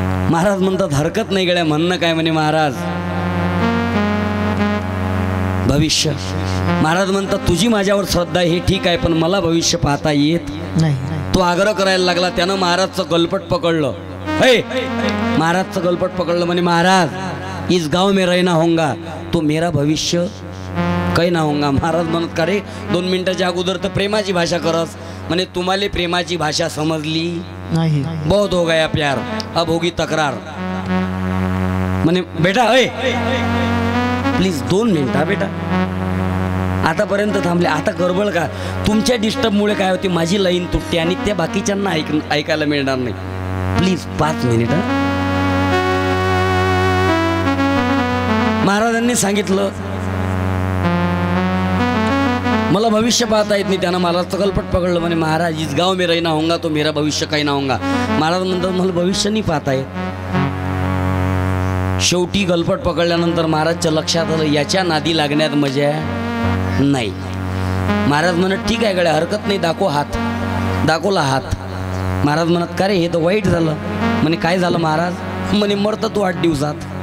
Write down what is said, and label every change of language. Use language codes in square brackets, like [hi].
[mr] महाराज म्हणतात, हरकत नाही गड्या, म्हणणं काय? म्हणे महाराज भविष्य. महाराज म्हणतात, तुझी माझ्यावर श्रद्धा आहे हे ठीक आहे, पण मला भविष्य पाहता येत नाही. तो आग्रह करायला लागला. त्यानं महाराजचं गलपट पकडलं. हे महाराजचं गलपट पकडलं. [hi] म्हणे महाराज इस गाव में रहना होगा तो मेरा भविष्य काही ना होगा. [mr] महाराज म्हणत, का रे 2 मिनिटाच्या अगोदर तर प्रेमाची भाषा करस. म्हणे तुम्हाला प्रेमाची भाषा समजली नाही. [hi] बहुत हो गया प्यार, अब होगी तक्रार. [mr] म्हणे बेटा प्लीज 2 मिनिट बेटा. आतापर्यंत थांबले, आता गडबड का? तुमच्या डिस्टर्बमुळे काय होते, माझी लाईन तुटते आणि त्या बाकीच्यांना ऐकायला मिळणार नाही. Please 5 minute. महाराजांनी सांगितलं, मला भविष्य पाहता येत नाही. त्यानं महाराजचं गलपट पकडलं. [hi] म्हणे महाराज इस गाव में रहना होगा तो मेरा भविष्य काही ना होगा. [mr] महाराज म्हणतात, मला भविष्य नाही पाहता येत. शेवटी गलपट पकडल्यानंतर महाराजच्या लक्षात आलं, याच्या नादी लागण्यात मजा नाही. महाराज म्हणत, ठीक आहे गड्या, हरकत नाही, दाखव हात. दाखवला हात. महाराज म्हणत, का रे हे तर वाईट झालं. म्हणे काय झालं महाराज? म्हणे मरतं तू 8 दिवसात.